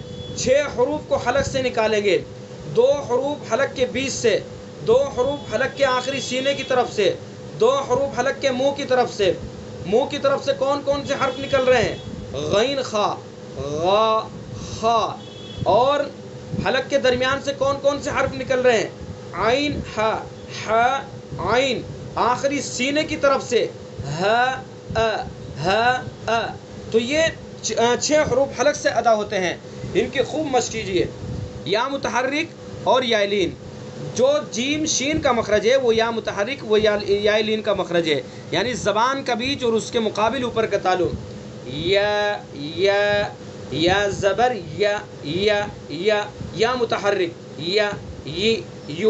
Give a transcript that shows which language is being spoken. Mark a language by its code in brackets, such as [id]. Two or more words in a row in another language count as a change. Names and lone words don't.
[ur] 6 حروف کو حلق سے نکالیں گے، 2 حروف حلق کے بیچ سے، 2 حروف حلق کے آخری سینے کی طرف سے، 2 حروف حلق کے منہ کی طرف سے. منہ کی طرف سے کون کون سے حرف نکل رہے ہیں؟ غین خا، غا خا. اور حلق کے درمیان سے کون کون سے حرف نکل رہے ہیں؟ عین ہا، ہا عین. آخری سینے کی طرف سے ہا ا، ہا ا. تو یہ 6 حروف حلق سے ادا ہوتے ہیں. ان کی خوب مشق کیجیے. یا متحرک اور یا لین. جو جیم شین کا مخرج ہے وہ یا متحرک، وہ یا لین کا مخرج ہے، یعنی زبان کا بیچ اور اس کے مقابل اوپر کا تعلق. یا زبر یا متحرک، یو.